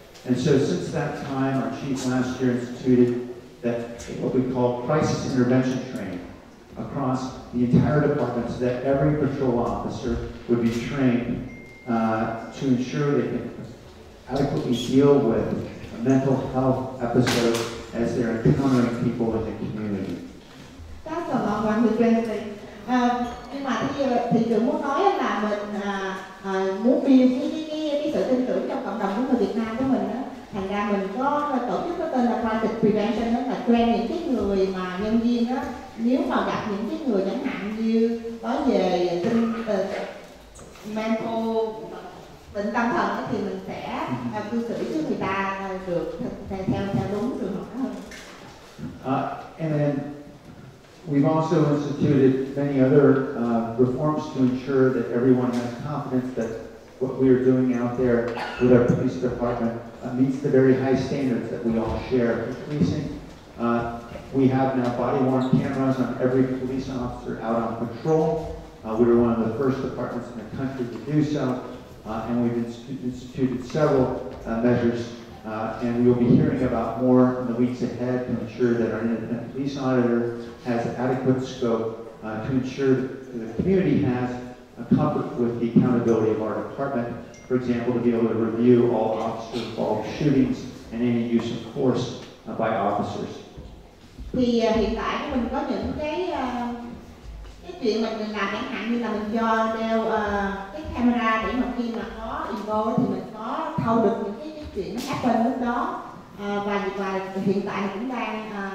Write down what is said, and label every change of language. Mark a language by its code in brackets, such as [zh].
[en] And so since that time, our chief last year instituted what we call crisis intervention training across the entire department, so that every patrol officer would be trained to ensure they can adequately deal with a mental health episode as they're encountering people in the community. That's a long one to translate. [vi] Nhưng mà thị trưởng muốn nói là mình muốn [en] build [vi] cái sự tin tưởng trong cộng đồng của người Việt Nam của mình đó. Thành ra mình có tổ chức có tên là Crisis Prevention, đó là train những cái người mà nhân viên đó, nếu mà gặp những cái người chẳng hạn như có về [en] mental [vi] bệnh tâm thần đó, thì mình sẽ cư xử với người ta được theo đúng trường hợp hơn. [en] And then we've also instituted many other reforms to ensure that everyone has confidence that what we are doing out there with our police department meets the very high standards that we all share for policing. We have now body-worn cameras on every police officer out on patrol. We were one of the first departments in the country to do so, and we've instituted several measures, and we will be hearing about more in the weeks ahead to ensure that our independent police auditor has adequate scope to ensure that the community has a comfort with the accountability of our department. For example, to be able to review all officer-involved shootings and any use of force by officers. [vi] Thì hiện tại mình có những cái chuyện mà mình làm, chẳng hạn như là mình cho đeo cái camera để mà khi mà có [en] involve [vi] thì mình có thâu được những cái chuyện nó [en] happen [vi] lúc đó. Và hiện tại cũng đang